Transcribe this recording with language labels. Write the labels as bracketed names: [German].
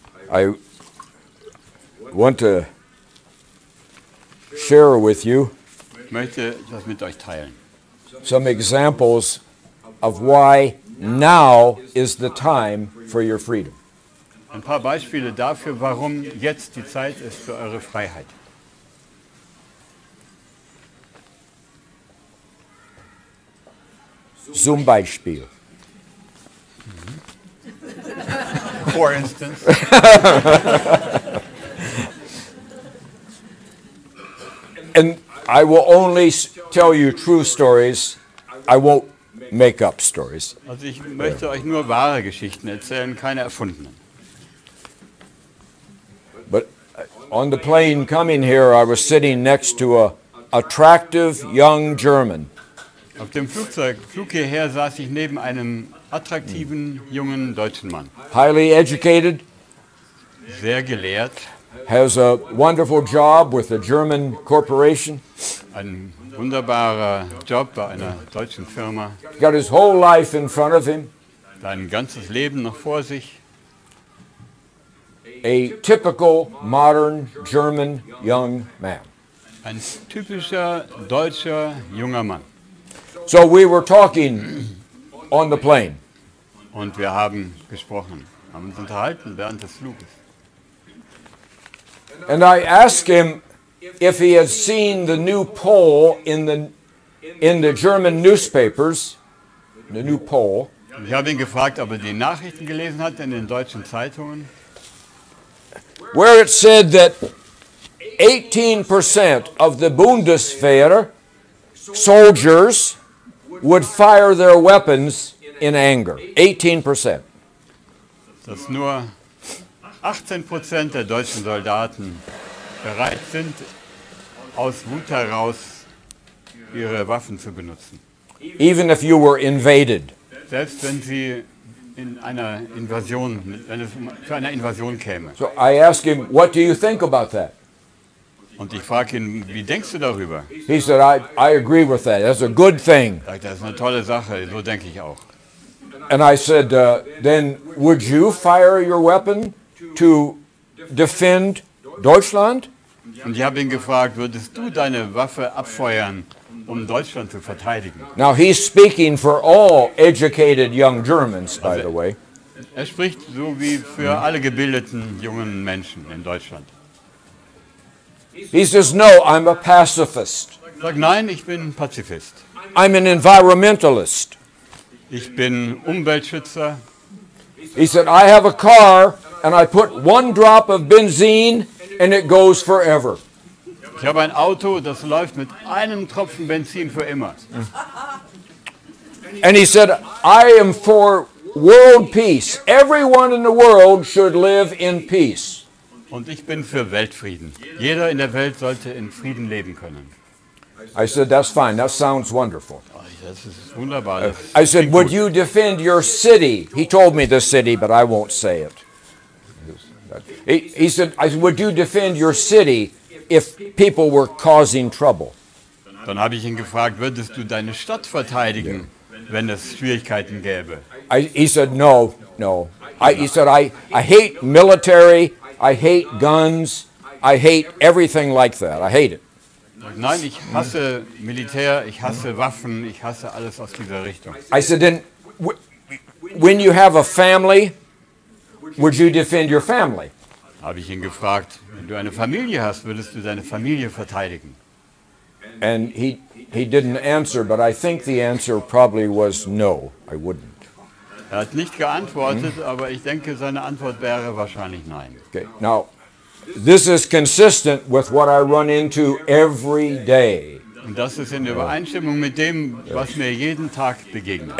[English] I want to share with you [German] Ich möchte das mit euch teilen. [English] some examples of why now is the time for your freedom. [German] Ein paar Beispiele dafür, warum jetzt die Zeit ist für eure Freiheit. Zum Beispiel. [English] For instance, And I will only tell you true stories. I won't make up stories. [German] also ich möchte euch nur wahre Geschichten erzählen, keine erfundenen. [English] But on the plane coming here, I was sitting next to a attractive young German. [German] Auf dem Flug hierher saß ich neben einem attraktiven jungen deutschen Mann. [English] Highly educated, [German] Sehr gelehrt, [English] has a wonderful job with a German corporation. [German] ein wunderbarer Job bei einer deutschen Firma, [English] Got his whole life in front of him. [German] sein ganzes Leben noch vor sich. [English] A typical modern German young man. [German] Ein typischer deutscher junger Mann. [English] So we were talking on the plane. [German] Und wir haben gesprochen, haben uns unterhalten während des Fluges. [English] And I asked him if he had seen the new poll in the German newspapers, the new poll, [German] Und ich habe ihn gefragt, ob er die Nachrichten gelesen hat in den deutschen Zeitungen, [English] where it said that 18% of the Bundeswehr soldiers would fire their weapons in anger. 18%. [German] dass nur 18% der deutschen Soldaten bereit sind, aus Wut heraus ihre Waffen zu benutzen. [English] Even if you were invaded. [German] Selbst wenn sie in einer Invasion, wenn es zu einer Invasion käme. [English] So I asked him, what do you think about that? [German] Und ich frage ihn, wie denkst du darüber? [English] He said, I agree with that. That's a good thing. [German] Sagt, das ist eine tolle Sache, so denke ich auch. [English] And I said, then would you fire your weapon to defend Deutschland? [German] Und ich habe ihn gefragt, würdest du deine Waffe abfeuern, um Deutschland zu verteidigen? [English] Now he's speaking for all educated young Germans, by the way. [German] Er spricht so wie für alle gebildeten jungen Menschen in Deutschland. [English] He says, no, I'm a pacifist. [German] Sag, nein, ich bin Pazifist. [English] I'm an environmentalist. [German] Ich bin Umweltschützer. [English] He said, I have a car and I put one drop of benzene and it goes forever. [German] Ich habe ein Auto, das läuft mit einem Tropfen Benzin für immer. [English] And he said, I am for world peace. Everyone in the world should live in peace. [German] Und ich bin für Weltfrieden. Jeder in der Welt sollte in Frieden leben können. [English] I said, that's fine. That sounds wonderful. [German] Das ist wunderbar. Das [English] I said, [German] klingt [English] would [German] gut. [English] you defend your city? He told me the city, but I won't say it. He said, would you defend your city if people were causing trouble? [German] Dann habe ich ihn gefragt, würdest du deine Stadt verteidigen, wenn es Schwierigkeiten gäbe? [English] He said, no. He said, I hate military. I hate guns. I hate everything like that. I hate it. [German] Nein, ich hasse Militär, ich hasse Waffen, ich hasse alles aus dieser Richtung. [English] I said, then when you have a family, would you defend your family? [German] Habe ich ihn gefragt, wenn du eine Familie hast, würdest du deine Familie verteidigen? [English] And he didn't answer, but I think the answer probably was no, I wouldn't. [German] Er hat nicht geantwortet, aber ich denke, seine Antwort wäre wahrscheinlich nein. [English] Okay, now, this is consistent with what I run into every day. [German] Und das ist in Übereinstimmung mit dem, was mir jeden Tag begegnet.